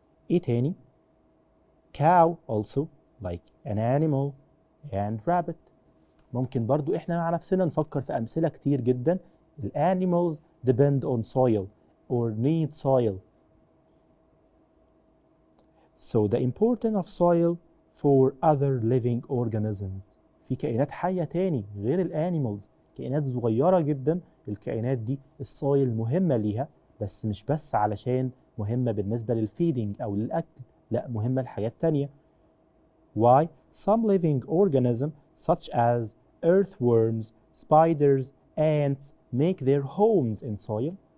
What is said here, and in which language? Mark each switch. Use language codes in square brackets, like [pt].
[ar] ايه تاني؟ [en] cow also like an animal and rabbit. [ar] ممكن برضو احنا مع نفسنا نفكر في امثله كتير جدا. [en] animals depend on soil or need soil. So the importance of soil for other living organisms. [ar] في كائنات حية تاني غير الانيمالز، كائنات صغيرة جدا. الكائنات دي السويل مهمة ليها، بس مش بس علشان مهمة بالنسبة للفيدنج أو للأكل، لا، مهمة لحاجات تانية. [en] Why? Some living organisms such as earthworms, spiders, ants make their homes in soil.